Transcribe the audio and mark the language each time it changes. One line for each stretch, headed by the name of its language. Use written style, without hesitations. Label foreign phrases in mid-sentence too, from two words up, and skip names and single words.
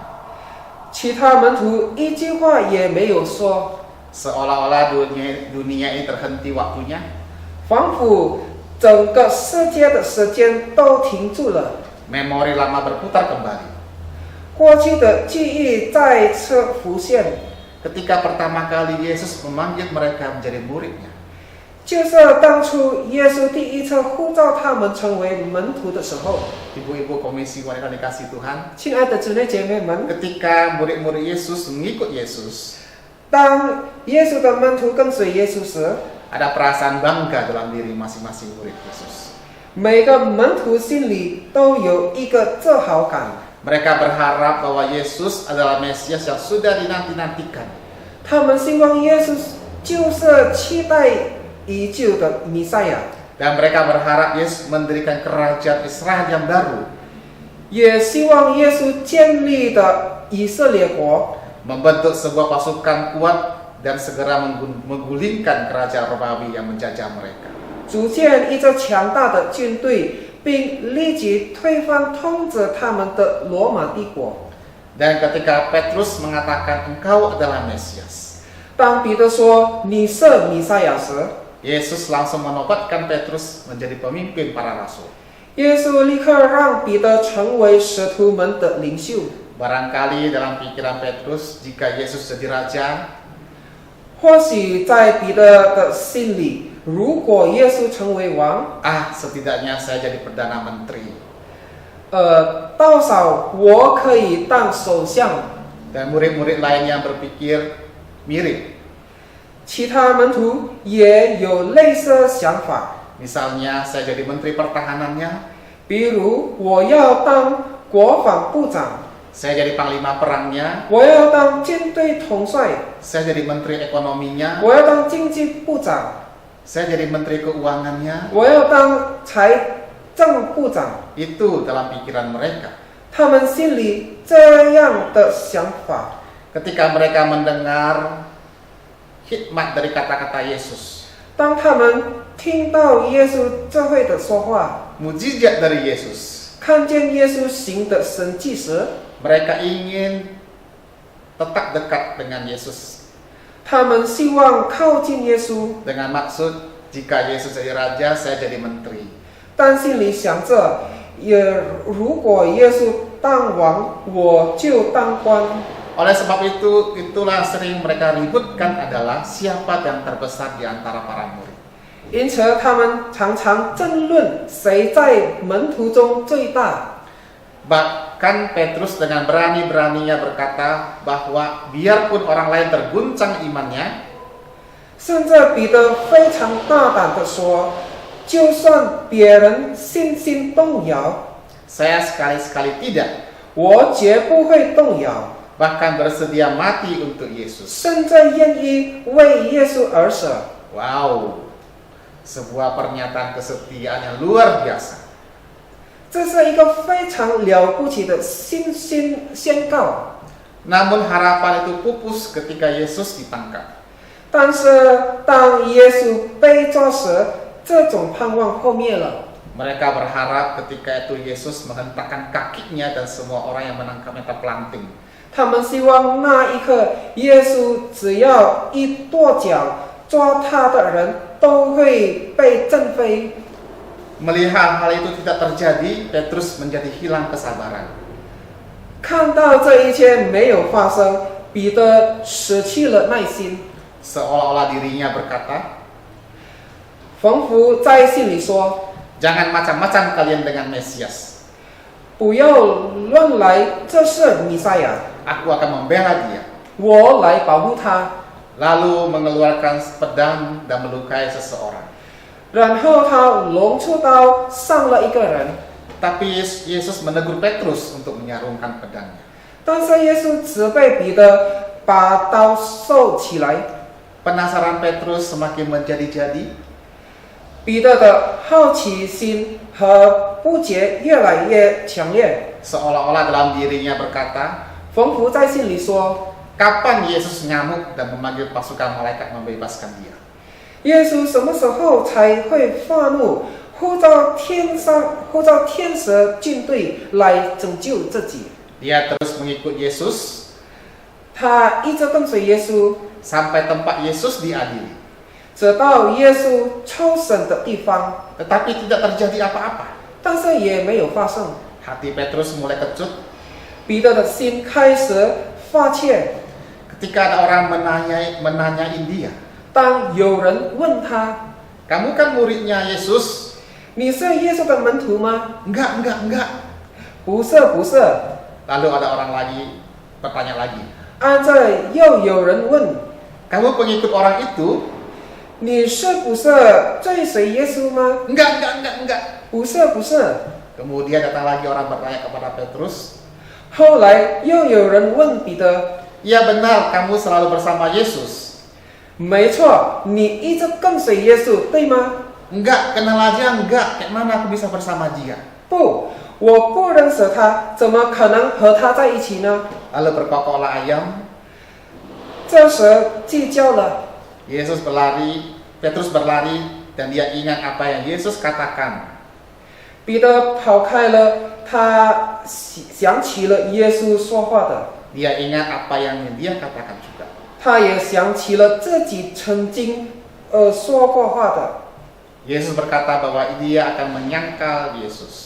Chinese: 其他门徒一句话也没有说，
Indonesian: Seolah-olah dunia ini terhenti waktunya.
Chinese: 仿佛整个世界的时间都停住了，
Indonesian: Memori lama berputar kembali.
Chinese: 过去的记忆再次浮现。
Indonesian: Ketika pertama kali Yesus memanggil mereka menjadi muridnya.
Chinese: 就是当初耶稣第一次呼召他们成为门徒的时候，
Indonesian: Ibu-ibu komisi wanita dikasih Tuhan,
Chinese: 亲爱的姊妹姐妹们，
Indonesian: ketika murid-murid Yesus mengikut Yesus,
Chinese: 当耶稣的门徒跟随耶稣时，
Indonesian: ada perasaan bangga dalam diri masing-masing murid Yesus.
Chinese: 每个门徒心里都有一个自豪感，
Indonesian: Mereka berharap bahwa Yesus adalah Mesias yang sudah dinanti-nantikan.
Chinese: 他们希望耶稣就是期待已久的弥赛亚，
Indonesian: Dan mereka berharap Yesus mendirikan kerajaan Israel yang baru,
Chinese: 也希望耶稣建立的以色列国，
Indonesian: membentuk sebuah pasukan kuat dan segera menggulingkan kerajaan Romawi yang menjajah mereka.
Chinese: 组建一支强大的军队，并立即推翻统治他们的罗马帝国。
Indonesian: Dan ketika Petrus mengatakan engkau adalah Mesias,
Chinese: 当彼得说你是弥赛亚时，
Indonesian: Yesus langsung menobatkan Petrus menjadi pemimpin para rasul.
Chinese: 耶稣立刻让彼得成为使徒们的领袖。
Indonesian: Barangkali dalam pikiran Petrus, jika Yesus jadi raja,
Chinese: 或许在彼得的心里，如果耶稣成为王，
Indonesian: setidaknya saya jadi perdana menteri.
Chinese: 到少我可以当首相。
Indonesian: Dan murid-murid lainnya berpikir mirip.
Chinese: 其他门徒也有类似想法，
Indonesian: Misalnya saya jadi menteri pertahanannya,
Chinese: 比如我要当国防部长，
Indonesian: saya jadi panglima perangnya,
Chinese: 我要当军队统帅，
Indonesian: saya jadi menteri ekonominya,
Chinese: 我要当经济部长，
Indonesian: saya jadi menteri keuangannya.
Chinese: 我要当财政部长。
Indonesian: Itu dalam pikiran mereka.
Chinese: 他们心里这样的想法。
Indonesian: Ketika mereka mendengar hikmat dari kata-kata Yesus,
Chinese: 当他们听到耶稣智慧的说话，
Indonesian: mujizat dari Yesus,
Chinese: 看见耶稣行的神迹时，
Indonesian: mereka ingin tetap dekat dengan Yesus.
Chinese: 他们希望靠近耶稣，
Indonesian: Dengan maksud, jika Yesus jadi raja, saya jadi menteri.
Chinese: 但心里想着，如果耶稣当王，我就当官。
Indonesian: Oleh sebab itu, itulah sering mereka ributkan adalah siapa yang terbesar di antara para murid.
Chinese: 因此，他们常常争论谁在门徒中最大。
Indonesian: Bahkan Petrus dengan berani-beraninya berkata bahwa biarpun orang lain terguncang imannya,
Chinese: 甚至彼得非常大胆地说，就算别人信心动摇，
Indonesian: saya sekali-sekali tidak,
Chinese: 我绝不会动摇。
Indonesian: bahkan bersedia mati untuk Yesus.
Chinese: 甚至愿意为耶稣而死。
Indonesian: Wow, sebuah pernyataan kesetiaan yang luar biasa.
Chinese: 这是一个非常了不起的信心宣告。
Indonesian: Namun harapan itu pupus ketika Yesus ditangkap.
Chinese: 但是当耶稣被抓时，这种盼望破灭了。
Indonesian: Mereka berharap ketika itu Yesus menghentakkan kakinya dan semua orang yang menangkapnya terpelanting.
Chinese: 他们希望那一刻，耶稣只要一跺脚，抓他的人都会被震飞。
Indonesian: Melihat hal itu tidak terjadi, Petrus menjadi hilang kesabaran.
Chinese: 看到这一切没有发生，彼得失去了耐心，
Indonesian: Seolah-olah dirinya berkata,
Chinese: 仿佛在心里说
Indonesian: jangan macam-macam kalian dengan Mesias.
Chinese: 不要乱来，这是弥赛亚，
Indonesian: Aku akan membela dia.
Chinese: 我来保护他。
Indonesian: Lalu mengeluarkan pedang dan melukai seseorang.
Chinese: 然后他龙出刀伤了一个人，
Indonesian: Tapi Yesus menegur Petrus untuk menyarungkan pedangnya.
Chinese: 但是耶稣责备彼得把刀收起来。
Indonesian: Penasaran Petrus semakin menjadi-jadi.
Chinese: 彼得的好奇心和不解越来越强烈，
Indonesian: Seolah-olah dalam dirinya berkata,
Chinese: 仿佛在心里说：
Indonesian: kapan Yesus nyamuk dan memanggil pasukan malaikat membebaskan dia?
Chinese: 耶稣什么时候才会发怒， 呼召天使军队来拯救自己。
Indonesian: Dia terus mengikut Yesus
Chinese: 他一直跟随耶稣，
Indonesian: sampai tempat Yesus diadili.
Chinese: 直到耶稣抽审的地方，
Indonesian: Tetapi tidak terjadi apa-apa.
Chinese: 但是也没有发生。
Indonesian: Hati Petrus mulai kecut
Chinese: 彼得的心开始发怯。
Indonesian: ketika ada orang menanyain dia.
Chinese: 当有人问他
Indonesian: Kamu kan muridnya Yesus?：“
Chinese: 你是耶稣的门徒吗
Indonesian: Enggak.？”
Chinese: 不是，不是。
Indonesian: Lalu ada orang lagi bertanya lagi.
Chinese: 按着又有人问
Indonesian: Kamu pengikut orang itu?：“
Chinese: 你是不是追随耶稣吗
Indonesian: Enggak.？”
Chinese: 不是，不是。
Indonesian: Kemudian datang lagi orang bertanya kepada Petrus.
Chinese: 后来又有人问彼得
Indonesian: Ya benar, kamu selalu bersama Yesus.：“
Chinese: 没错，你一直跟随耶稣，对吗？”
Indonesian: Enggak, kenal aja enggak. Kayak mana aku bisa bersama dia?
Chinese: 不，我不认识他，怎么可能和他在一起呢？
Indonesian: Lalu berkokoklah ayam.
Chinese: 这时计较了，
Indonesian: Petrus berlari dan dia ingat apa yang Yesus katakan.
Chinese: 彼得跑开了，他想起了耶稣说话的，
Indonesian: Dia ingat apa yang dia katakan juga.
Chinese: 他也想起了自己曾经说过话的。
Indonesian: Yesus berkata bahwa dia akan menyangkal Yesus.